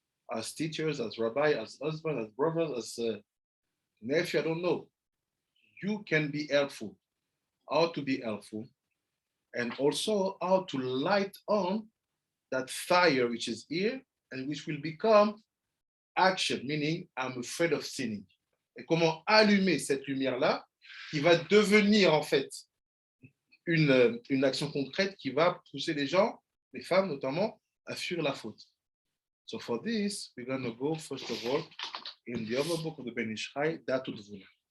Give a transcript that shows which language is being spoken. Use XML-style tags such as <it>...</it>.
<en>As teachers, as rabbi, as husband, as brothers, as nephew, I don't know. You can be helpful. How to be helpful, and also how to light on that fire which is here and which will become action, meaning I'm afraid of sinning.</en> <fr>Et comment allumer cette lumière-là qui va devenir en fait une action concrète qui va pousser les gens, les femmes notamment, à fuir la faute.</fr> <en>So for this, we're going to go first of all in the other book of the Ben Ish Chai, Datu Dvuna.</en>